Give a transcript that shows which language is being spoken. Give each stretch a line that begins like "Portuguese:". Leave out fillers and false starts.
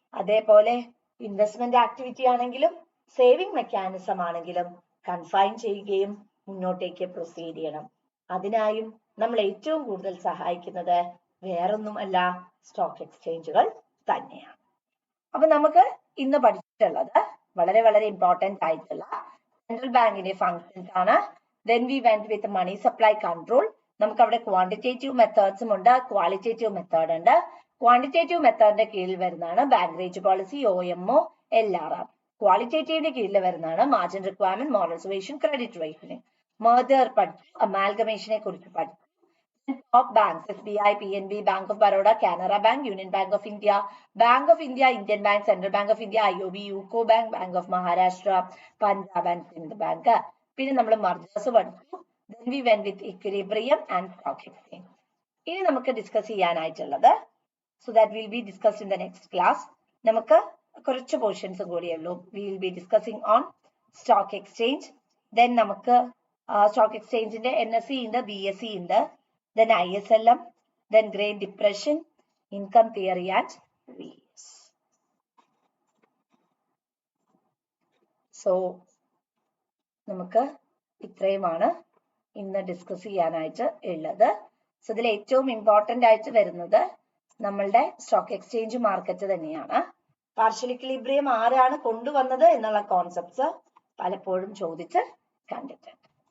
Malayalam: അതേപോലെ investment activity ആണെങ്കിലും saving mechanism ആണെങ്കിലും കൺഫൈൻ ചെയ്യുകയും മുന്നോട്ടേക്ക് പ്രൊസീഡ് ചെയ്യണം. അതിനായും നമ്മൾ ഏറ്റവും കൂടുതൽ സഹായിക്കുന്നത് വേറൊന്നുമല്ല, സ്റ്റോക്ക് എക്സ്ചേഞ്ചുകൾ തന്നെയാണ്. അപ്പൊ നമുക്ക് ഇന്ന് പഠിച്ചിട്ടുള്ളത് വളരെ വളരെ ഇമ്പോർട്ടന്റ് ആയിട്ടുള്ള സെൻട്രൽ ബാങ്കിന്റെ ഫങ്ഷൻസ് ആണ്.
English: Then we went with money supply control.
Malayalam: നമുക്ക് അവിടെ ക്വാണ്ടിറ്റേറ്റീവ് മെത്തേഡ്സും ഉണ്ട്, ക്വാളിറ്റേറ്റീവ് മെത്തേഡ് ഉണ്ട്. ക്വാണ്ടിറ്റേറ്റീവ് മെത്തേഡിന്റെ കീഴിൽ വരുന്നതാണ് bank rate policy, OMO, LRR. ക്വാളിറ്റേറ്റീവിന്റെ കീഴിൽ വരുന്നതാണ് margin requirement, moral സുവേഷൻ, credit rating. Merger പഠിച്ചു, അമാൽഗമേഷനെ കുറിച്ച് പഠിച്ചു.
English: Top banks, SBI, PNB, Bank of Baroda, Canara Bank, Union Bank of India, Indian Bank, Central Bank of India, IOB, UCO Bank, Bank of Maharashtra, Punjab and Sindh Bank.
Malayalam: പിന്നെ നമ്മൾ മർജേഴ്സ് പഠിച്ചു.
English: Then we went with equilibrium and stock exchange.
Malayalam: ഇനി നമുക്ക് discuss ചെയ്യാനായിട്ടുള്ളത്,
English: so that will be discussed in the next class.
Malayalam: നമുക്ക് കുറച്ച് portions കൂടിയേ ഉള്ളൂ.
English: We will be discussing on stock exchange. Then
Malayalam: നമുക്ക് സ്റ്റോക്ക് എക്സ്ചേഞ്ചിന്റെ NSE ഉണ്ട്, BSE ഉണ്ട്,
English: then ISLM, then Great Depression, income theory and VS.
Malayalam: So നമുക്ക് ഇത്രയുമാണ് ഇന്ന് ഡിസ്കസ് ചെയ്യാനായിട്ട് ഉള്ളത്. സോ ഇതിൽ ഏറ്റവും ഇമ്പോർട്ടന്റ് ആയിട്ട് വരുന്നത് നമ്മളുടെ സ്റ്റോക്ക് എക്സ്ചേഞ്ച് മാർക്കറ്റ് തന്നെയാണ്. പാർഷ്യൽ ഇക്വിലിബ്രിയം ആരാണ് കൊണ്ടുവന്നത് എന്നുള്ള കോൺസെപ്റ്റ്സ് പലപ്പോഴും ചോദിച്ച് കണ്ടിട്ടുണ്ട്.